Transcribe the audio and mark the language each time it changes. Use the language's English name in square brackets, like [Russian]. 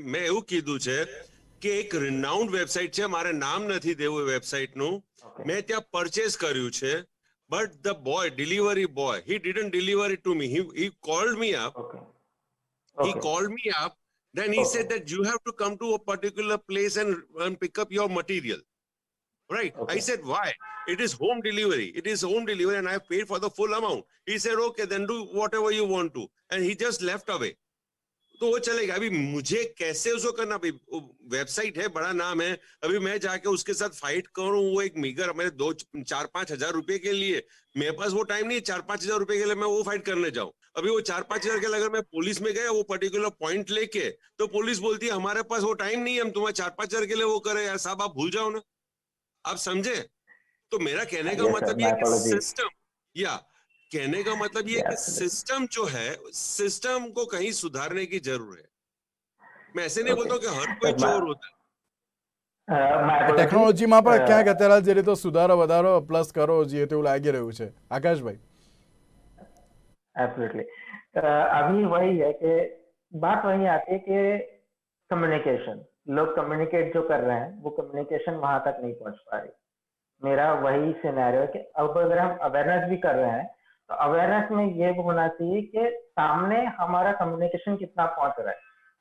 [Gujarati] મેં એવું કીધું છે કે એક રિનાઉન્ડ વેબસાઇટ છે, મારે નામ નથી દેવું વેબસાઇટનું, મેં ત્યાં પરચેસ કર્યું છે, [English] But the boy, delivery boy, he didn't deliver it to me. He called me up. Okay. He called me up. Then he said that you have to come to a particular place and pick up your material. Right? I said, why? It is home delivery. It is home delivery and I have paid for the full amount. He said, okay, then do whatever you want to. And he just left away. [Hindi] तो वो चलेगा. अभी मुझे कैसे उसको करना, भाई website है, बड़ा नाम है, अभी मैं जाके उसके साथ फाइट करूं, वो एक मीगर मेरे 4-5 हजार रुपए के लिए, मेरे पास वो टाइम नहीं है 4-5 हजार रुपए के लिए मैं वो फाइट करने जाऊं. अभी वो 4-5 हजार के लिए अगर मैं पुलिस में गया वो पर्टिकुलर पॉइंट लेके, तो पुलिस बोलती है हमारे पास वो टाइम नहीं है, हम तुम्हें 4-5 हजार के लिए वो करे. यार साहब आप भूल जाओ ना, आप समझे? तो मेरा कहने का मतलब ये कि सिस्टम, या कहने का मतलब ये कि सिस्टम जो है, सिस्टम को कहीं सुधारने की जरूरत है. मैं ऐसे नहीं बोलता कि हर कोई चोर होता है. [Gujarati] ટેકનોલોજીમાં પણ ક્યાંક અત્યારે જે રીતે સુધારો વધારો પ્લસ કરો જોઈએ તેવું લાગી રહ્યું છે. આકાશભાઈ [Hindi] एब्सोल्युटली, अभी वही है कि बात वही आती है कि कम्युनिकेशन, लोग कम्युनिकेट जो कर रहे हैं वो कम्युनिकेशन वहां तक नहीं पहुंच पा रही। मेरा वही सिनेरियो है कि अब अगर हम अवेयरनेस भी कर रहे हैं तो अवेयरनेस में ये होना चाहिए कि सामने हमारा कम्युनिकेशन कितना पहुंच रहा है।